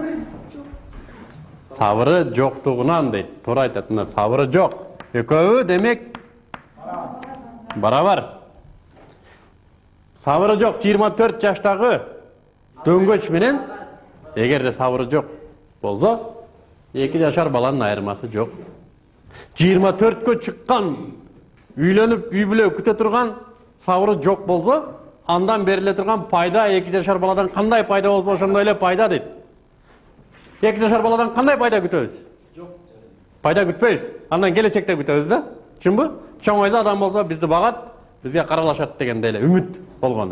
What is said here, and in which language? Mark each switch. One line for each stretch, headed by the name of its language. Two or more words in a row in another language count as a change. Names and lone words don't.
Kyrgyz: Сабыры жоктугунан дейт. Туура айтат, мына сабыры жок. Ekөө demek барабар. Сабыры жоқ 24 жаштағы дөңгөч менен эгерде сабыры жоқ болса, 2 жашар баланын айырмасы жоқ. 24-кө чыккан, үйлөнүп, үй бүлө күтө турган сабыры жоқ болса, андан бериле турган пайда 2 жашар баладан кандай пайда болса, ошондой эле пайда дейт. 2 жашар баладан кандай пайда күтөбүз? Жок. Пайда күтпөйбүз. Андан келечекте күтөбүз да. Чынбы? Чоңойдо адам болса бизди багат, бизге каралашат дегенде эле үмүт болгону.